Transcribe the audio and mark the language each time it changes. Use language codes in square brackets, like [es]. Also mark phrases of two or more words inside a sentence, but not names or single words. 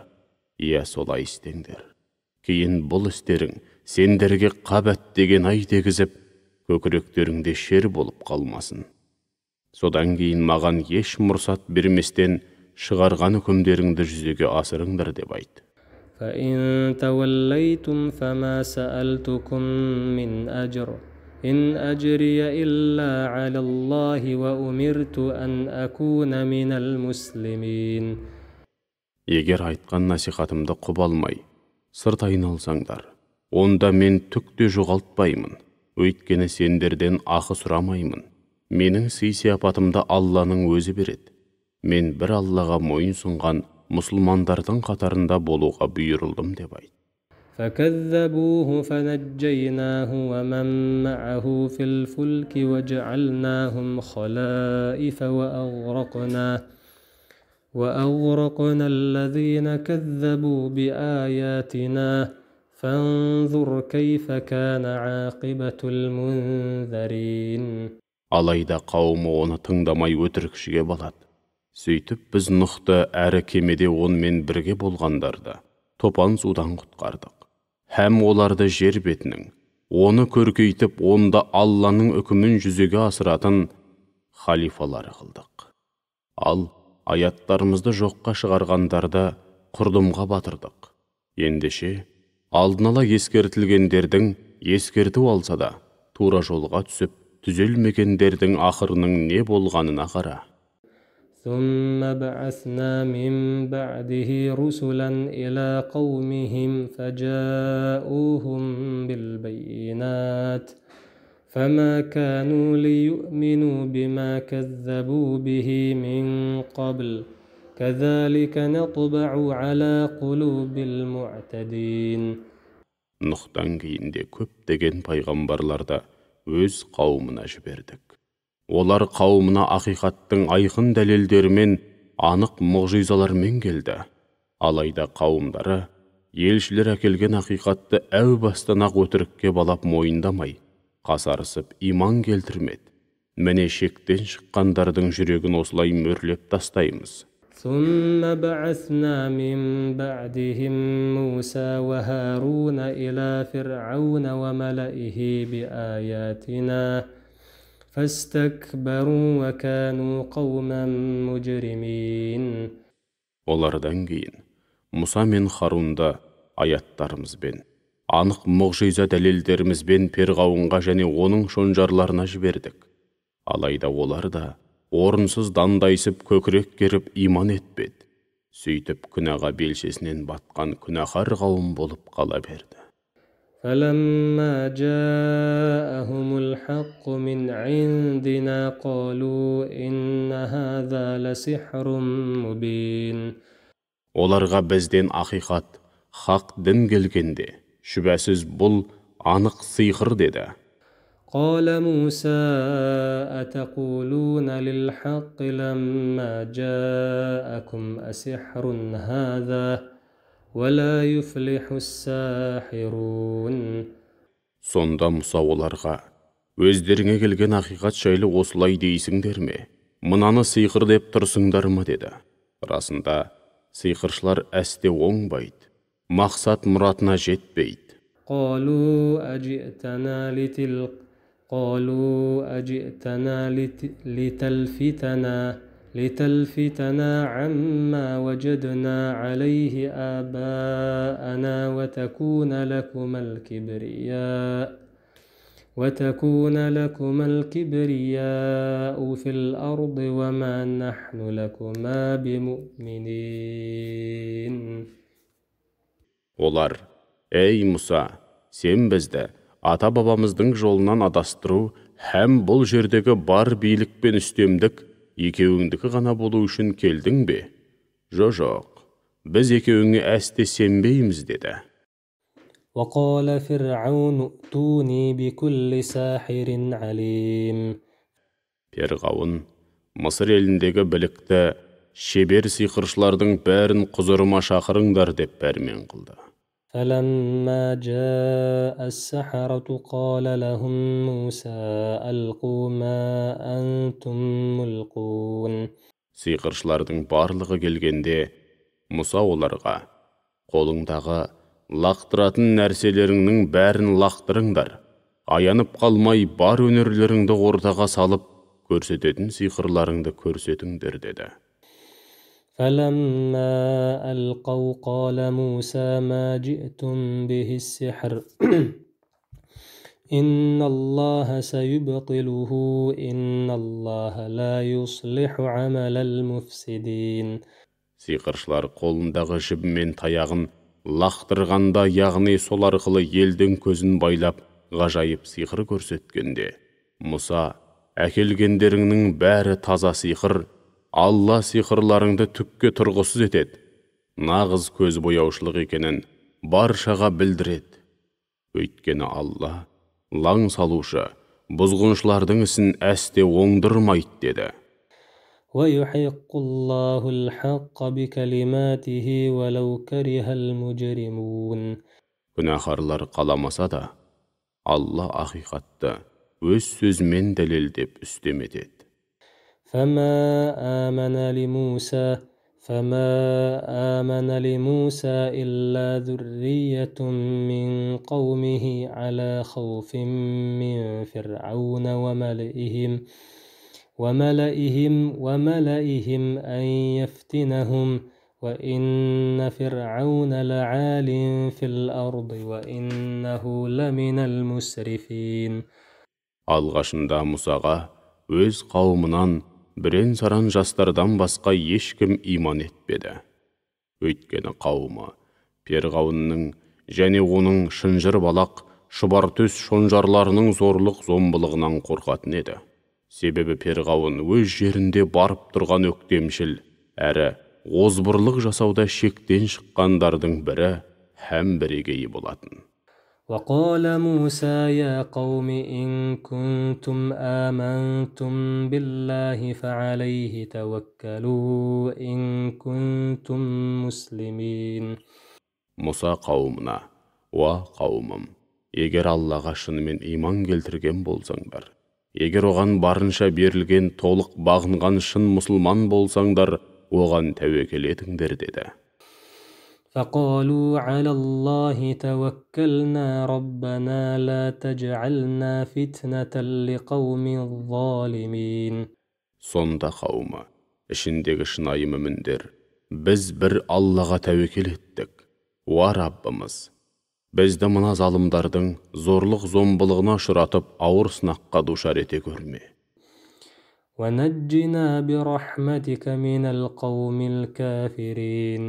[kk] Иә, солай істеңдер. Кейін бұл істерің сендерге қабат деген ай тегізіп, көкіректеріңде шер болып қалмасын. Содан кейін маған еш мұрсат берместен шығарған үкімдеріңді жүзеге асырыңдар деп айт. [ar] فإن توليتم فما سألتكم من أجر إن أجري إلا على الله وأمرت أن أكون من المسلمين. [kk] Егер айтқан насихатымды құп алмай, сырт айналсаңдар, онда мен түкте жоғалтпаймын, өйткені сендерден ақы сұрамаймын. Менің сый-сияпатымды Алланың өзі береді. Мен бір Аллаға мойын сұнған мұсылмандардың қатарында болуға бұйырылдым деп айт. [ar] فكذبوه فنجيناه ومن معه في الفلك وجعلناهم خلائف وأغرقنا الذين كذبوا بآياتنا فانظر كيف كان عاقبة المنذرين. [kk] Алайда қауымы оны тыңдамай өтірікшіге балады. Сөйтіп біз Нұхты әрі кемеде онымен бірге болғандарды топан судан құтқардық. Һәм оларды жер бетінің, оны көркейтіп, онда Алланың үкімін жүзеге асыратын халифалары қылдық. Ал аяттарымызды жоққа шығарғандарды құрдымға батырдық. Ендеше, алдын ала ескертілгендердің ескерту алса да, тура жолға түсіп, түзелмегендердің ақырының не болғанына қара. [ar] ثم بعثنا من بعده رسلا إلى قومهم فجاءوهم بالبينات فما كانوا ليؤمنوا بما كذبوا به من قبل كذلك نطبع على قلوب المعتدين. [kk] Нұхтан кейін де көптеген пайғамбарларды өз қауымына жібердік. Олар қауымына ақиқаттың айқын дәлелдерімен, анық мұғжизалармен келді. Алайда қауымдары елшілер әкелген ақиқатты әу бастан-ақ өтірікке балап мойындамай, қасарысып иман келтірмеді. Міне шектен шыққандардың жүрегін осылай мөрлеп тастаймыз. [ar] ثم بعثنا من بعدهم موسى وهارون إلى فرعون وملئه بآياتنا فاستكبروا وكانوا قوما مجرمين. [kk] Олардан кейін Мұса мен Харунды аяттарымызбен, анық мұғжиза дәлелдерімізбен Перғауынға және оның шонжарларына жібердік. Алайда олар да орынсыз дандайсып көкірек керіп иман етпеді. Сөйтіп күнәға белшесінен батқан күнәһар қауым болып қала берді. [ar] فلما جاءهم الحق من عندنا قالوا إن هذا لسحر مبين. [kk] Оларға бізден ақиқат, хақ дін келгенде, шүбәсіз бұл анық сиқыр деді. [ar] قال موسى أتقولون للحق لما جاءكم أسحر هذا ولا يفلح الساحرون. [kk] Сонда Мұса оларға, өздеріңе келген ақиқат жайлы осылай дейсіңдер ме? Мынаны сиқыр деп тұрсыңдар ма деді. Расында, сиқыршылар әсте оңбайды, мақсат мұратына жетпейді. [ar] قالوا أجئتنا لتلفتنا عما وجدنا عليه آباءنا وتكون لكما الكبرياء في الأرض وما نحن لكما بمؤمنين. [kk] Олар, ей Мұса, сен бізді ата-бабамыздың жолынан адастыру һәм бұл жердегі бар билік пен үстемдік екеуіңдікі ғана болу үшін келдің бе? Жоқ, біз екеуіңе әсте сенбейміз деді. [ar] وقال فرعون ائتوني بكل ساحر عليم. [kk] Перғауын, Мысыр еліндегі білікті, шебер сиқыршылардың бәрін құзырыма шақырыңдар деп пәрмен қылды. [ar] فلما جاء السحرة قال لهم موسى ألقوا ما أنتم ملقون. [kk] Сиқыршылардың барлығы келгенде, Мұса оларға, қолыңдағы лақтыратын нәрселеріңнің бәрін лақтырыңдар. Аянып қалмай бар өнерлеріңді ортаға салып, көрсететін сиқырларыңды көрсетіңдер деді. [ar] فلما ألقوا قال موسى ما جئتم به السحر إن الله سيبطله إن الله لا يصلح عمل المفسدين. [kk] Сиқыршылар қолындағы жібімен таяғын лақтырғанда, яғни сол арқылы елдің көзін байлап, ғажайып сиқыр көрсеткенде, Мұса, әкелгендеріңнің бәрі таза сиқыр, Алла сиқырларыңды түкке тұрғысыз етеді, нағыз көз бояушылық екенін баршаға білдіреді. Өйткені Алла, лаң салушы, бұзғыншылардың ісін әсте оңдырмайды деді. [ar] ويحق الله الحق بكلماته ولو كره المجرمون. [kk] Күнәһарлар қаламаса да, Алла ақиқатты өз сөзімен дәлелдеп үстем етеді. [ar] فما آمن لموسى إلا ذرية من قومه على خوف من فرعون وملئهم أن يفتنهم وإن فرعون لعال في الأرض وإنه لمن المسرفين. [kk] Алғашында Мұсаға өз қауымынан бірен-саран жастардан басқа ешкім иман етпеді. Өйткені қауымы Перғауынның және оның шынжыр балақ, шұбартөс шонжарларының зорлық зомбылығынан қорқатын еді. Себебі Перғауын өз жерінде барып тұрған өктемшіл, әрі озбырлық жасауда шектен шыққандардың бірі һәм бірегейі болатын. [ar] وقال موسى يا قوم إن كنتم آمنتم بالله فعليه توكلوا إن كنتم مسلمين. [kk] Мұса қауымына, уа қауымым, егер Аллаға шынымен иман келтірген болсаңдар, егер оған барынша берілген толық бағынған шын мұсылман болсаңдар, оған тәуекел етіңдер деді. [ar] فقالوا على الله توكلنا ربنا لا تجعلنا فتنة لقوم الظالمين. [kk] Сонда қауымы, ішіндегі шынайы мүміндер, біз бір Аллаға тәуекел еттік. Уа Раббымыз, бізді мына залымдардың зорлық-зомбылығына ұшыратып, ауыр сынаққа душар ете көрме. [ar] وَنَجِّنَا بِرَحْمَتِكَ مِنَ الْقَوْمِ الْكَافِرِينَ.